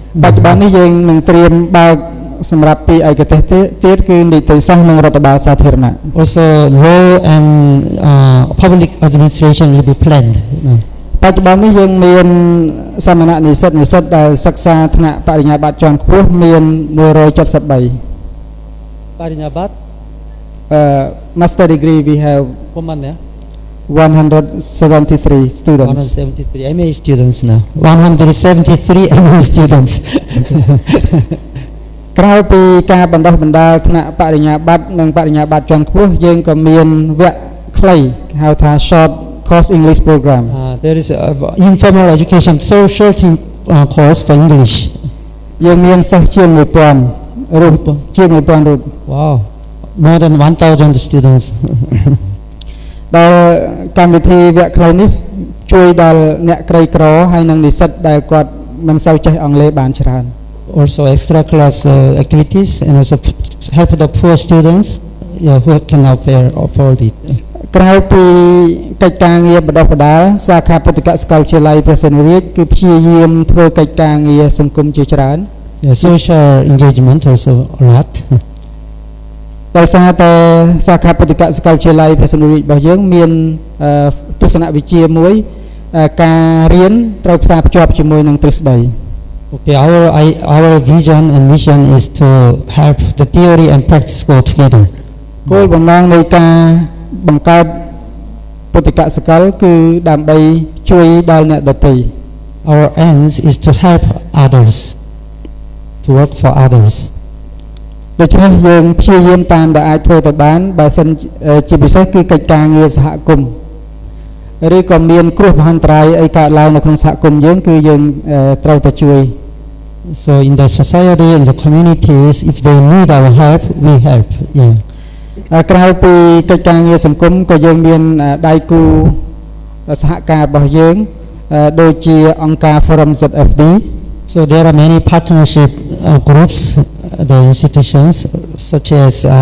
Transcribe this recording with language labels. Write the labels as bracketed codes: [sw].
[km] បច្ចុប្បន្ននេះយើងនឹងត្រៀមបើកសម្រាប់ពីឯកទេសទៀតគឺនីតិសាស្ត្រនិងរដ្ឋបាលសាធារណៈ [en] Also law and public administration will be planned. [km] បច្ចុប្បន្ននេះយើងមានសមណៈនិស្សិតដែលសិក្សាថ្នាក់បរិញ្ញាបត្រជាន់ខ្ពស់មាន173 Parinyabat, [en] Master degree we have Pemana, 173 students 173 MA students now. 173 MA students. [km] ក្រៅពីការបណ្ដុះបណ្ដាលថ្នាក់បរិញ្ញាបត្រនិងបរិញ្ញាបត្រជាន់ខ្ពស់យើងក៏មានវគ្គខ្លីហៅថា [en] short course English program. There is informal education, so short course for English. [km] យើងមានសិស្សជាង 1000 រូបជាង 1000 រូប [en] Wow, more than 1,000 students. [km] ដែលកម្មវិធីវគ្គខ្លីនេះជួយដល់អ្នកក្រីក្រហើយនិងនិស្សិតដែលគាត់មិនសូវចេះអង់គ្លេសបានច្រើន [en] Also extra class activities and also help the poor students who cannot afford it. [km] ក្រៅពីកិច្ចការងារបដិបដាលសាខាពុទ្ធិកសាកលវិទ្យាល័យព្រះសីហនុរាជគឺព្យាយាមធ្វើកិច្ចការងារសង្គមជាច្រើន [en] Social engagement also a lot. [km] ដោយសារតែសាខាពុទ្ធិកសាកលវិទ្យាល័យព្រះសីហនុរាជរបស់យើងមានទស្សនវិជ្ជាមួយការរៀនត្រូវផ្សារភ្ជាប់ជាមួយនឹងទ្រឹស្ដី [en] Okay, our vision and mission is to help the theory and practice go together. [km] គោលបំណងនៃការបង្កើតពុទ្ធិកសាកលគឺដើម្បីជួយដល់អ្នកដទៃ [en] Our ends is to help others, to work for others. [km] ដូច្នេះយើងព្យាយាមតាមដែលអាចធ្វើទៅបានបើសិនជាពិសេសគឺកិច្ចការងារសហគមន៍ឬក៏មានគ្រោះមហន្តរាយអីកើតឡើងនៅក្នុងសហគមន៍យើងគឺយើងត្រូវតែជួយ [en] So in the society and the communities, if they need our help, we help. Yeah. [km] ក្រៅពីកិច្ចការងារសង្គមក៏យើងមានដៃគូសហការរបស់យើងដូចជាអង្គការ Forum ZFD. [en] So there are many partnership groups, the institutions such as